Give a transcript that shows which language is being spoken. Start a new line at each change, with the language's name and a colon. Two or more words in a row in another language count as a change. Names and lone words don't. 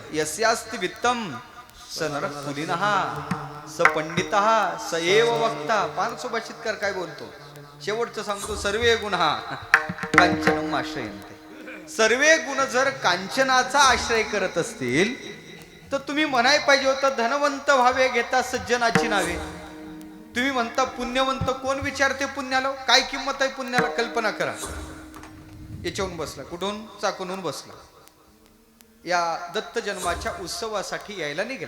Sanskrit: यस्यास्ति वित्तम स नरकुलीनः स पंडितः स एव वक्ता.
Marathi: पानसुभाषितकार काय बोलतो? शेवटचं सांगतो,
Sanskrit: सर्वे गुणहा कांचनम आश्रयन्ते.
Marathi: सर्वे गुण जर कांचनाचा आश्रय करत असतील तर तुम्ही म्हणाय पाहिजे होतं धनवंत व्हावे घेता सज्जनाची नावे. तुम्ही म्हणता पुण्यवंत. कोण विचारते पुण्याला? काय किंमत आहे पुण्याला? कल्पना करा. याच्याहून बसला, कुठून? चाकूनहून बसला, या दत्त जन्माच्या उत्सवासाठी यायला निघाला.